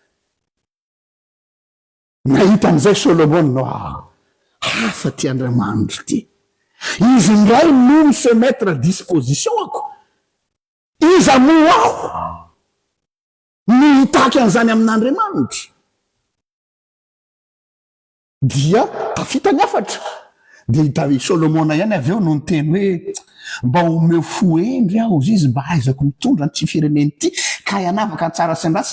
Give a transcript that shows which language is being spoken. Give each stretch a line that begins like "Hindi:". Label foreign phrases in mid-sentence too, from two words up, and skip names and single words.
Malagasy: Nahita an'izay Solomona hafa ty Andriamanitra ty. Izy ndray no
French: se mettre à disposition
Malagasy: ako. Iza mo aho no hitaky an'izany amin'Andriamanitra. Dia tafita ny afatra. Dia hita Solomona ihany avy eo no niteny hoe mba omeo fohendry aho izy mba aizako mitondra ny tsy fireneny ty ka hianavaka tsara sy ny ratsy.